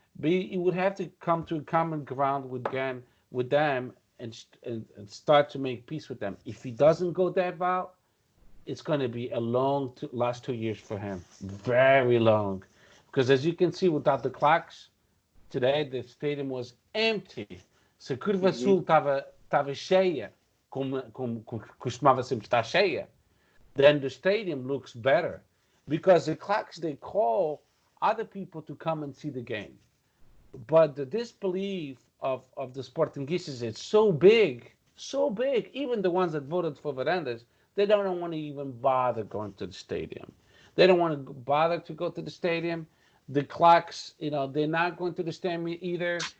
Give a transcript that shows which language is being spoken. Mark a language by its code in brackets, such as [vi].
[en] But you would have to come to a common ground with them and start to make peace with them. If he doesn't go that route, it's going to be a long last 2 years for him. Very long. Because as you can see, without the clocks, today the stadium was empty. [pt] Se a Curva Sul estava cheia, como costumava sempre estar cheia, [en] then the stadium looks better. Because the clocks, they call other people to come and see the game. But the disbelief of the Sportinguistas is so big, even the ones that voted for Verandas, they don't want to even bother going to the stadium. They don't want to bother to go to the stadium. The clocks, they're not going to the stadium either.